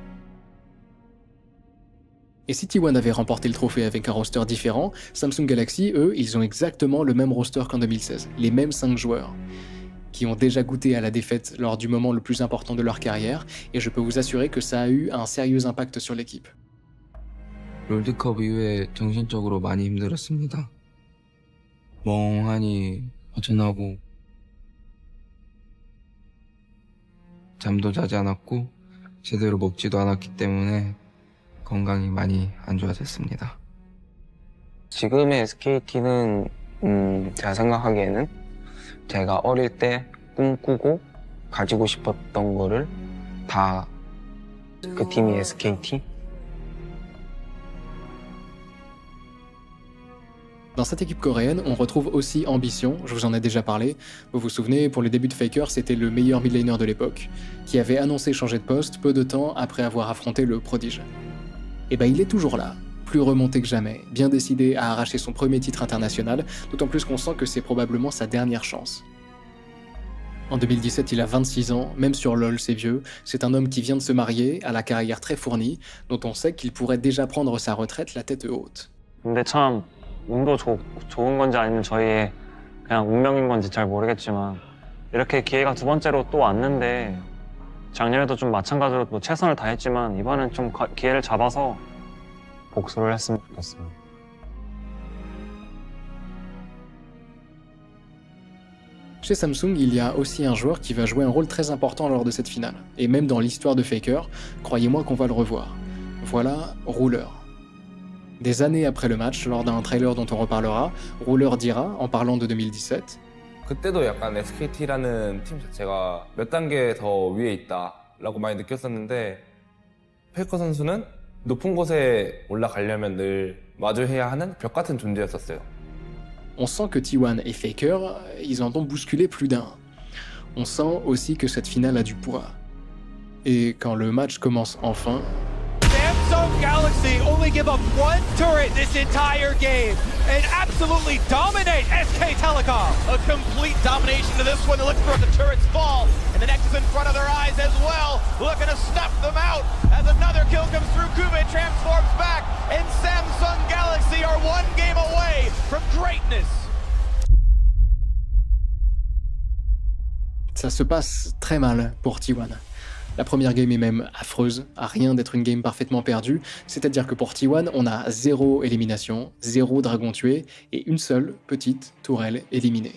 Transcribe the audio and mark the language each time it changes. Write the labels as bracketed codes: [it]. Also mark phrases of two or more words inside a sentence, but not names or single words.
[fr] Et si T1 avait remporté le trophée avec un roster différent, Samsung Galaxy, eux, ils ont exactement le même roster qu'en 2016, les mêmes 5 joueurs, qui ont déjà goûté à la défaite lors du moment le plus important de leur carrière, et je peux vous assurer que ça a eu un sérieux impact sur l'équipe. [ko] 롤드컵 이후에 정신적으로 많이 힘들었습니다. 멍하니 허전하고 잠도 자지 않았고 제대로 먹지도 않았기 때문에 건강이 많이 안 좋아졌습니다. 지금의 SKT는 제가 생각하기에는 제가 어릴 때 꿈꾸고 가지고 싶었던 거를 다 그 팀이 SKT. [fr] Dans cette équipe coréenne, on retrouve aussi Ambition, je vous en ai déjà parlé. Vous vous souvenez, pour les débuts de Faker, c'était le meilleur mid laner de l'époque, qui avait annoncé changer de poste peu de temps après avoir affronté le prodige. Et ben il est toujours là, plus remonté que jamais, bien décidé à arracher son premier titre international, d'autant plus qu'on sent que c'est probablement sa dernière chance. En 2017, il a 26 ans, même sur LoL c'est vieux, c'est un homme qui vient de se marier, à la carrière très fournie, dont on sait qu'il pourrait déjà prendre sa retraite la tête haute. [ko] 근데 참 운도 좋은 건지 아니면 저희의 그냥 운명인 건지 잘 모르겠지만 이렇게 기회가 두 번째로 또 왔는데 작년에도 좀 마찬가지로 뭐 최선을 다했지만 이번엔 좀 기회를 잡아서 복수를 했으면 좋겠습니다. [fr] Chez Samsung, il y a aussi un joueur qui va jouer un rôle très important lors de cette finale. Et même dans l'histoire de Faker, croyez-moi qu'on va le revoir. Voilà Ruler. Des années après le match, lors d'un trailer dont on reparlera, Ruler dira, en parlant de 2017, [ko] 그때도 약간 SKT라는 팀 자체가 몇 단계 더 위에 있다라고 많이 느꼈었는데 페이커 선수는 높은 곳에 올라가려면 늘 마주해야 하는 벽 같은 존재였었어요. [fr] On sent que T1 et Faker, ils en ont bousculé plus d'un. On sent aussi que cette finale a du poids. Et quand le match commence enfin, [en] Samsung Galaxy only give up one turret this entire game and absolutely dominate SK Telecom. A complete domination to this one. They look for the turrets fall, and the Nexus in front of their eyes as well, looking to snuff them out as another kill comes through. Kube transforms back, and Samsung Galaxy are one game away from greatness. [fr] ça se passe très mal pour T1. La première game est même affreuse, à rien d'être une game parfaitement perdue, c'est-à-dire que pour T1, on a 0 élimination, 0 dragon tué et une seule petite tourelle éliminée.